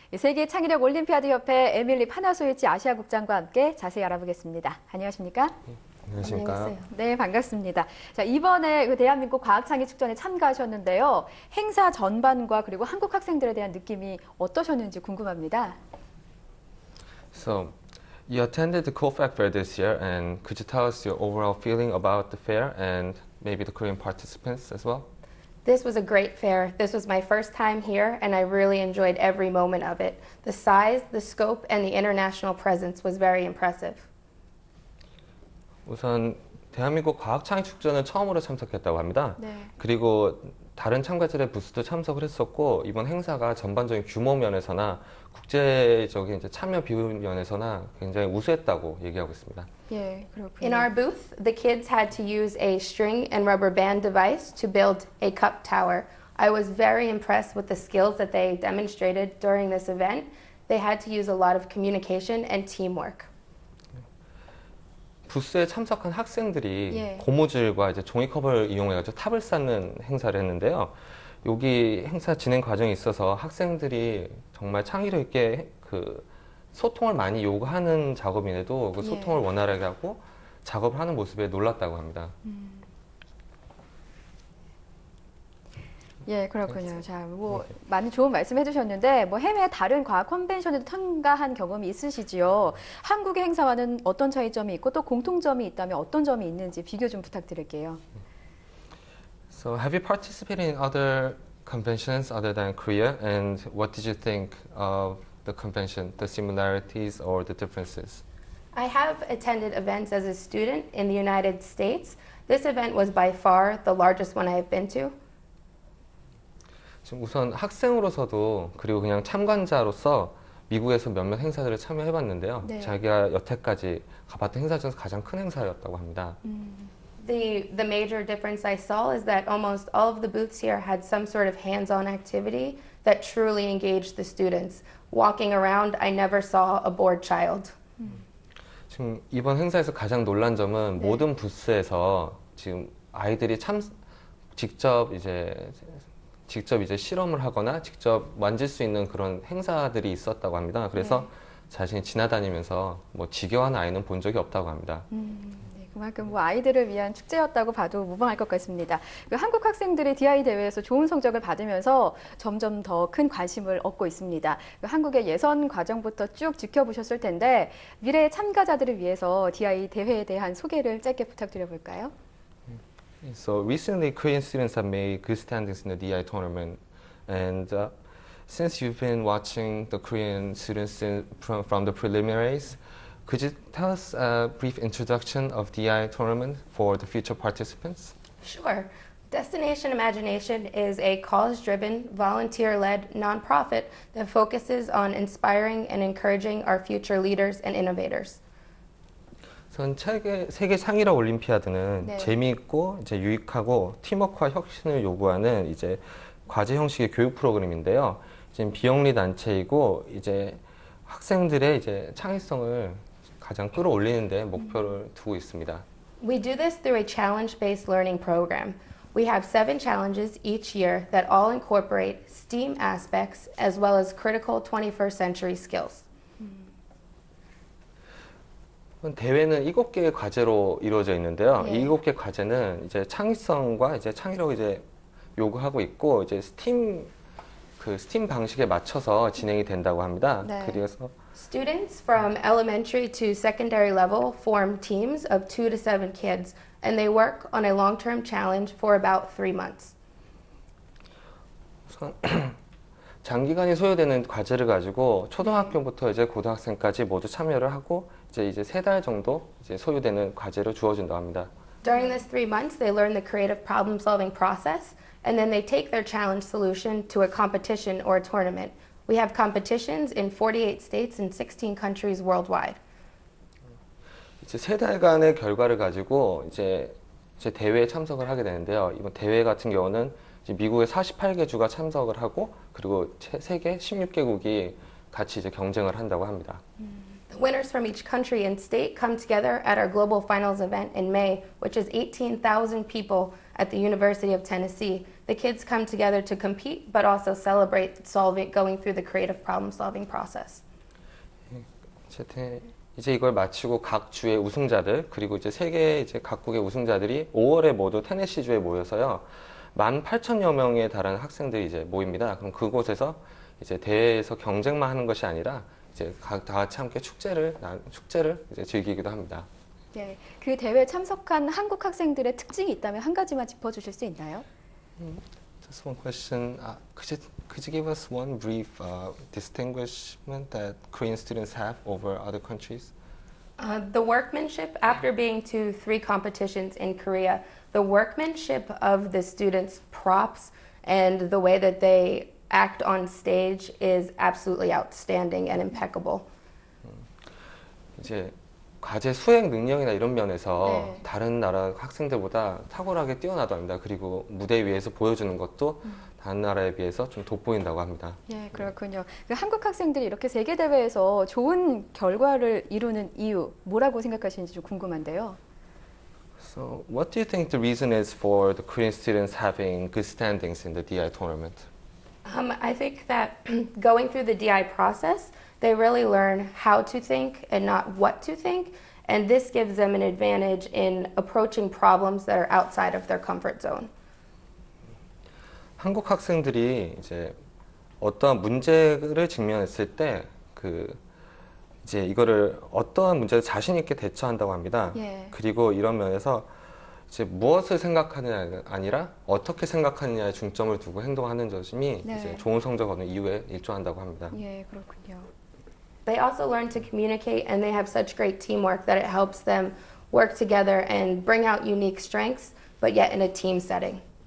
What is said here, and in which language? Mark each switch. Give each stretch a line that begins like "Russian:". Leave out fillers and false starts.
Korean: 세계창의력올림피아드협회 에밀리 파나소이치 아시아국장과 함께 자세히 알아보겠습니다. 안녕하십니까? 안녕하십니까? 네, 반갑습니다. 자, 이번에 대한민국 과학창의축전에 참가하셨는데요. 행사 전반과 그리고 한국 학생들에 대한 느낌이 어떠셨는지 궁금합니다.
English: So, you attended the Kofac Fair this year, and could you tell us your overall feeling about the fair and maybe the Korean participants as well? This was a great fair. This was my first time here, and I really enjoyed every moment of it. The size, the scope, and the international presence was very impressive.
Korean: 우선 대한민국 과학창의축전은 처음으로 참석했다고 합니다. 네. 그리고 다른 참가자들의 부스도 참석을 했었고, 이번 행사가 전반적인 규모 면에서나 국제적인 참여 비율 면에서나 굉장히 우수했다고 얘기하고 있습니다. 예, 그렇군요.
English: In our booth, the kids had to use a string and rubber band device to build a cup tower. I was very impressed with the skills that they demonstrated during this event. They had to use a lot of communication and teamwork.
Korean: 부스에 참석한 학생들이 예. 고무줄과 종이컵을 이용해가지고 탑을 쌓는 행사를 했는데요. 여기 행사 진행 과정에 있어서 학생들이 정말 창의력 있게 소통을 많이 요구하는 작업인데도 그 소통을 원활하게 하고 작업을 하는 모습에 놀랐다고 합니다. 예, 그렇군요. 자, 많이 좋은 말씀 해주셨는데, 해외 다른 과학 컨벤션에도 참가한 경험이 있으시지요. 한국의 행사와는 어떤 차이점이 있고 또 공통점이 있다면 어떤 점이 있는지 비교 좀 부탁드릴게요.
English: So, have you participated in other conventions other than Korea? And what did you think of the convention, the similarities or the differences? I have attended events as a student in the United States. This event was by far the largest one I have been to.
Korean: 지금 우선 학생으로서도 그리고 그냥 참관자로서 미국에서 몇몇 행사들을 참여해봤는데요. 네. 자기가 여태까지 가봤던 행사 중에서 가장 큰 행사였다고 합니다.
English: The major difference I saw is that almost all of the booths here had some sort of hands-on activity that truly engaged the students. Walking around, I never saw a bored child.
Korean: 지금 이번 행사에서 가장 놀란 점은 네. 모든 부스에서 지금 아이들이 직접 실험을 하거나 직접 만질 수 있는 그런 행사들이 있었다고 합니다. 그래서 자신이 지나다니면서 지겨워하는 아이는 본 적이 없다고 합니다. 네, 그만큼 아이들을 위한 축제였다고 봐도 무방할 것 같습니다. 한국 학생들이 DI 대회에서 좋은 성적을 받으면서 점점 더 큰 관심을 얻고 있습니다. 한국의 예선 과정부터 쭉 지켜보셨을 텐데 미래의 참가자들을 위해서 DI 대회에 대한 소개를 짧게 부탁드려볼까요?
English: So recently, Korean students have made good standings in the DI tournament, and since you've been watching the Korean students from the preliminaries, could you tell us a brief introduction of DI tournament for the future participants? Sure. Destination Imagination is a cause-driven, volunteer-led nonprofit that focuses on inspiring and encouraging our future leaders and innovators.
Korean: 세계 창의력 올림피아드는 네. 재미있고 유익하고 팀워크와 혁신을 요구하는 과제 형식의 교육 프로그램인데요. 지금 비영리 단체이고 학생들의 창의성을 가장 끌어올리는 데 목표를 두고 있습니다.
English: We do this through a challenge-based learning program. We have 7 challenges each year that all incorporate STEAM aspects as well as critical 21st century skills.
Korean: 대회는 7개의 과제로 이루어져 있는데요. 예. 이 7개 과제는 창의성과 창의력을 요구하고 있고 스팀 방식에 맞춰서 진행이 된다고 합니다. 네. 그래서
English: Students from elementary to secondary level form teams of 2 to 7 kids, and they work on a long-term challenge for about 3 months.
Korean: 장기간이 소요되는 과제를 가지고 초등학교부터 고등학생까지 모두 참여를 하고 이제 3달 정도 소요되는 과제를 주어진다고 합니다.
English: During this 3 months, they learn the creative problem-solving process, and then they take their challenge solution to a competition or a tournament. We have competitions in 48 states and 16 countries worldwide.
Korean: 3달간의 결과를 가지고 대회에 참석을 하게 되는데요. 이번 대회 같은 경우는 미국의 48개 주가 참석을 하고 그리고 세계 16개국이 같이 경쟁을 한다고 합니다.
English: The winners from each country and state come together at our global finals event in May, which is 18,000 people at the University of Tennessee. The kids come together to compete, but also celebrate going through the creative problem-solving process.
Korean: 어쨌든 이제 이걸 마치고 각 주의 우승자들 그리고 이제 세계 이제 각국의 우승자들이 5월에 모두 테네시주에 모여서요 18,000여 명에 달하는 학생들이 이제 모입니다. 그럼 그곳에서 이제 대회에서 경쟁만 하는 것이 아니라 이제 다 같이 함께 축제를 이제 즐기기도 합니다. 예, 그 대회에 참석한 한국 학생들의 특징이 있다면 한 가지만 짚어주실 수 있나요?
English: Just one question. Could you give us one brief distinguishment that Korean students have over other countries? The workmanship, after being to 3 competitions in Korea, the workmanship of the students' props and the way that they act on stage is absolutely outstanding and impeccable.
Korean: 이제 과제 수행 능력이나 이런 면에서 네. 다른 나라 학생들보다 탁월하게 뛰어나도 합니다. 그리고 무대 위에서 보여주는 것도 다른 나라에 비해서 좀 돋보인다고 합니다. 예, 그렇군요. 그 한국 학생들이 이렇게 세계 대회에서 좋은 결과를 이루는 이유 뭐라고 생각하시는지 좀 궁금한데요.
English: So, what do you think the reason is for the Korean students having good standings in the DI tournament? I think that going through the DI process, they really learn how to think and not what to think, and this gives them an advantage in approaching problems that are outside of their comfort zone.
Korean: 한국 학생들이 이제 어떠한 문제를 직면했을 때 이제 이거를 어떠한 문제를 자신 있게 대처한다고 합니다. 예. 그리고 이런 면에서 이제 무엇을 생각하느냐가 아니라 어떻게 생각하느냐에 중점을 두고 행동하는 점이 네. 이제 좋은 성적 얻는 이유에 일조한다고 합니다. 예, 그렇군요.
English: They also learn to communicate, and they have such great teamwork that it helps them work together and bring out unique strengths, but yet in a team setting.